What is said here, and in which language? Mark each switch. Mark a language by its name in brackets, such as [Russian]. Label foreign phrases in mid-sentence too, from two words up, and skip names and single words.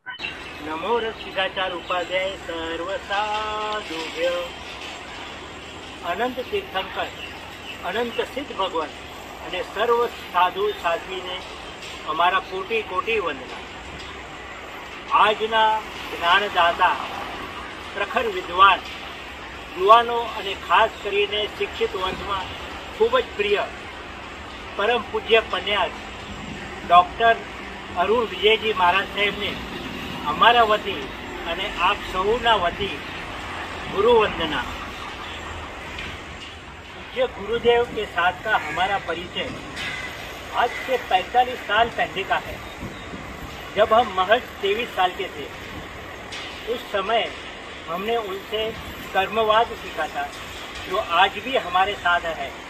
[Sanskrit] नमो रक्षिताचार उपाध्याय सर्व साधुभ्य [Gujarati] અનંત તીર્થંકર, અનંત સિદ્ધ ભગવાન અને સર્વ સાધુ સાધ્વીને અમારા કોટી કોટી વંદના. આજના જ્ઞાનદાતા, પ્રખર વિદ્વાન, યુવાનો અને ખાસ કરીને શિક્ષિત વર્ગમાં ખૂબ જ પ્રિય પરમ પૂજ્ય પન્યાસ ડૉક્ટર અરુણ વિજયજી મહારાજ સાહેબને અમારા વતી અને આપ સૌના વતી [Hindi] गुरु वंदना. पूज्य गुरुदेव के साथ का हमारा परिचय आज से 45 साल पहले का है, जब हम महज 23 साल के थे. उस समय हमने उनसे कर्मवाद सीखा था, जो आज भी हमारे साथ है.